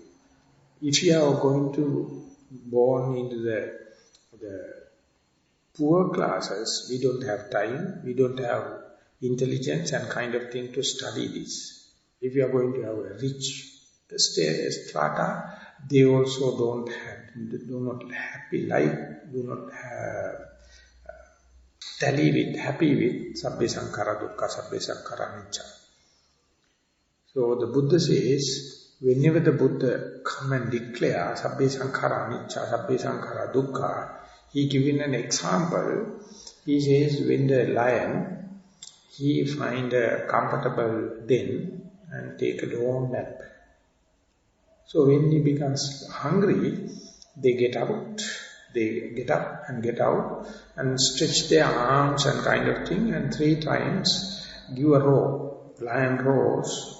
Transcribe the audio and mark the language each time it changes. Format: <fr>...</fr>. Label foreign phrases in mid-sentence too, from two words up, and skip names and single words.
<en>If we are going to born into the poor classes, we don't have time, we don't have intelligence and kind of thing to study this. If we are going to have a rich strata, they also do not happy life, do not have happy with</en> <pi>sabbe sankhara dukkha, sabbe sankhara anicca.</pi> <en>So the Buddha says, whenever the Buddha come and declare</en> <pi>sabbe sankhara anicca, sabbe sankhara dukkha,</pi> <en>he given an example. He says, when the lion, he find a comfortable den and take a long nap. So when he becomes hungry, they get out. They get up and get out and stretch their arms and kind of thing, and 3 times give a roar, lion roars.</en>